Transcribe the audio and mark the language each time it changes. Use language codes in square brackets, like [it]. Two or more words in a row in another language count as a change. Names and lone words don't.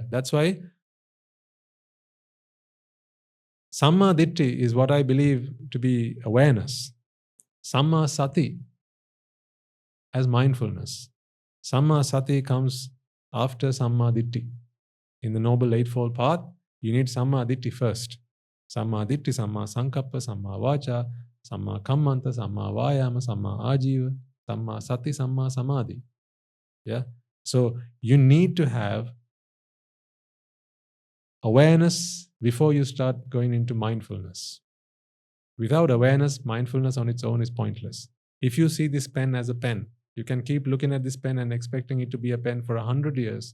[en] That's why [pi] Samma Ditti [en] is what I believe to be awareness. [pi] Samma Sati [en] as mindfulness. [pi] Samma Sati [en] comes after [pi] Samma Ditti. [en] In the Noble Eightfold Path, you need [pi] Samma Ditti [en] first. [pi] Samma Ditti, Samma Sankappa, Samma Vacha, Samma Kammanta, Samma Vayama, Samma Ajiva, Samma Sati, Samma Samadhi. [en] Yeah. So you need to have awareness before you start going into mindfulness. Without awareness, mindfulness on its own is pointless. If you see this pen as a pen, you can keep looking at this pen and expecting it to be a pen for 100 years.